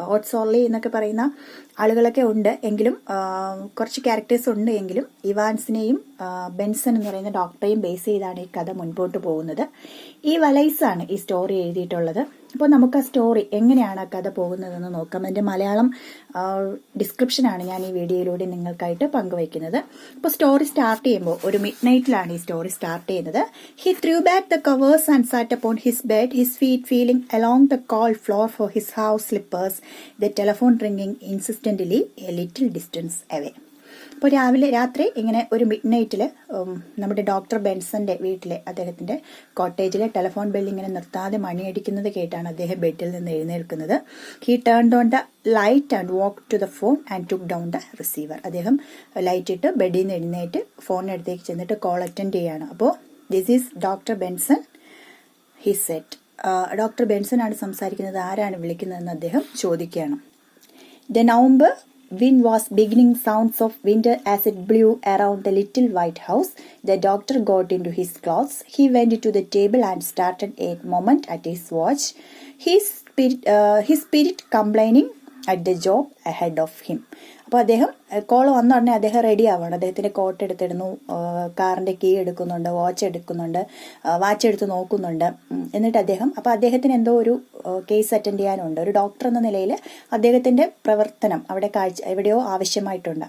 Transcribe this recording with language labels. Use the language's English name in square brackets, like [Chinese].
[Malayalam] ഓട്ട് സോർലി എന്നൊക്കെ പറയുന്ന ആളുകളൊക്കെ ഉണ്ട് എങ്കിലും, കുറച്ച് ക്യാരക്ടേഴ്സ് ഉണ്ട് എങ്കിലും ഇവാൻസിനെയും ബെൻസൺ എന്ന് പറയുന്ന ഡോക്ടറെയും ബേസ് ചെയ്താണ് ഈ കഥ മുൻപോട്ട് പോകുന്നത്. ഈ വലൈസ് ആണ് ഈ സ്റ്റോറി എഴുതിയിട്ടുള്ളത്. അപ്പോൾ നമുക്ക് ആ സ്റ്റോറി എങ്ങനെയാണ് ആ കഥ പോകുന്നതെന്ന് നോക്കാം. അതിൻ്റെ മലയാളം ഡിസ്ക്രിപ്ഷനാണ് ഞാൻ ഈ വീഡിയോയിലൂടെ നിങ്ങൾക്കായിട്ട് പങ്കുവയ്ക്കുന്നത്. അപ്പോൾ സ്റ്റോറി സ്റ്റാർട്ട് ചെയ്യുമ്പോൾ ഒരു മിഡ് നൈറ്റിലാണ് ഈ സ്റ്റോറി സ്റ്റാർട്ട് ചെയ്യുന്നത്. [English] He threw back the covers and sat upon his bed, his feet feeling along the cold floor for his house slippers, the telephone ringing insistently a little distance away. [Malayalam] അപ്പോൾ രാത്രി ഇങ്ങനെ ഒരു mid നൈറ്റിൽ നമ്മുടെ doctor ബെൻസന്റെ വീട്ടിലെ, അദ്ദേഹത്തിന്റെ കോട്ടേജിലെ telephone bell ഇങ്ങനെ നിർത്താതെ മണിയടിക്കുന്നത് കേട്ടാണ് അദ്ദേഹം ബെഡിൽ നിന്ന് എഴുന്നേൽക്കുന്നത്. [English] He turned on the light and walk to the phone and took down the receiver. [Malayalam] അദ്ദേഹം ലൈറ്റ് ഇട്ട് ബെഡിൽ നിന്ന് എഴുന്നേറ്റ് ഫോണിനടുത്തേക്ക് ചെന്നിട്ട് കോൾ അറ്റൻഡ് ചെയ്യാണ്. [English] അപ്പോൾ this is doctor Benson, he said. [Malayalam] Doctor Benson ആണ് സംസാരിക്കുന്നത്. ആരാണ് വിളിക്കുന്നതെന്ന് അദ്ദേഹം ചോദിക്കുകയാണ്. [English] The November wind was beginning sounds of winter as it blew around the little white house. The doctor got into his clothes. He went to the table and started a moment at his watch, his spirit complaining at the job ahead of him. [Malayalam] അപ്പോൾ അദ്ദേഹം call വന്ന ഉടനെ അദ്ദേഹം ready ആവുകയാണ്. അദ്ദേഹത്തിന്റെ coat എടുത്തിടുന്നു, കാറിന്റെ key എടുക്കുന്നുണ്ട്, watch എടുത്ത് നോക്കുന്നുണ്ട്. എന്നിട്ട് അദ്ദേഹത്തിന് എന്തോ ഒരു കേസ് അറ്റൻഡ് ചെയ്യാനുണ്ട്. ഒരു ഡോക്ടർ എന്ന നിലയിൽ അദ്ദേഹത്തിന്റെ പ്രവർത്തനം എവിടെയോ ആവശ്യമായിട്ടുണ്ട്.